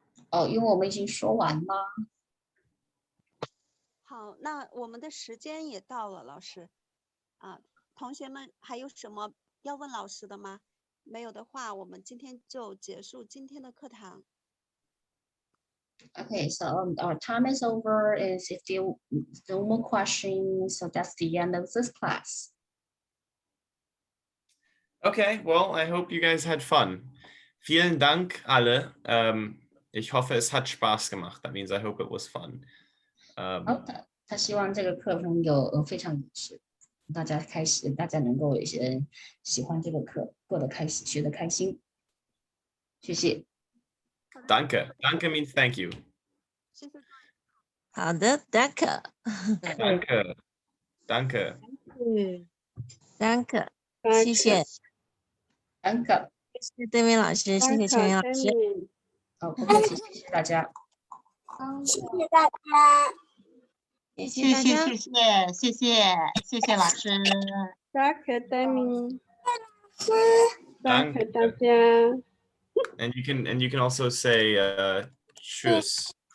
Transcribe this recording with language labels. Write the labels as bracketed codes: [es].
[zh] 哦，因为我们已经说完了。好，那我们的时间也到了，老师。同学们还有什么要问老师的吗？没有的话，我们今天就结束今天的课堂。 [en] Okay, so our time is over. Is if there no more questions, so that's the end of this class. Okay, well, I hope you guys had fun. [de] Vielen Dank alle. Ich hoffe, es hat Spaß gemacht. [en] That means I hope it was fun. [zh] 他希望这个课程有非常有趣，大家能够喜欢这个课，过得开心，学得开心。谢谢。 [en] Danke. Danke means thank you. [zh] 好的 ，Danke。 [de] Danke. Danke. Danke，谢谢。 Danke。 [zh] 谢谢对面老师，谢谢全员老师。好，不客气，谢谢大家。谢谢大家。谢谢老师。 [de] Danke, Damian。 Danke [zh] 大家。 [en] And you can also say tschüss.